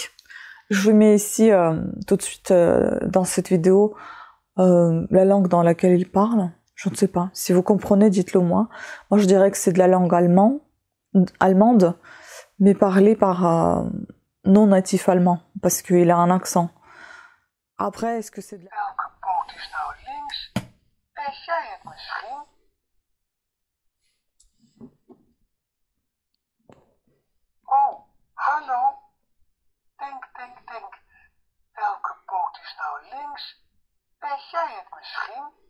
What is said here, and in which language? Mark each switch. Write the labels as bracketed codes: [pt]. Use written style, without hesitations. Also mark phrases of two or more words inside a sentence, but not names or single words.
[fr] Je vous mets ici tout de suite dans cette vidéo la langue dans laquelle il parle. Je ne sais pas. Si vous comprenez, dites-le moi. Moi, je dirais que c'est de la langue allemande, mais parlée par non natif allemand, parce qu'il a un accent. Après, est-ce que c'est de la... [nl] Welke poot is nou links? Weet jij het misschien? Oh, hallo. Denk. Welke poot is nou links? Weet jij het misschien?